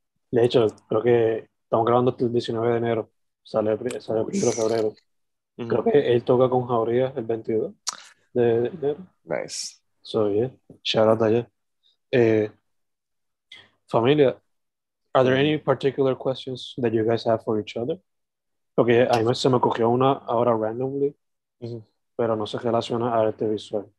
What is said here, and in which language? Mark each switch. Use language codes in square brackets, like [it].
[es] De hecho, creo que estamos grabando hasta el 19 de enero. Sale el 1 de febrero. Creo que él toca con Jauría el 22 de enero. [en] Nice. So, yeah. Shout out allá. Familia, are there any particular questions that you guys have for each other? [es] Porque a mí se me cogió una ahora randomly, pero no se relaciona a arte visual.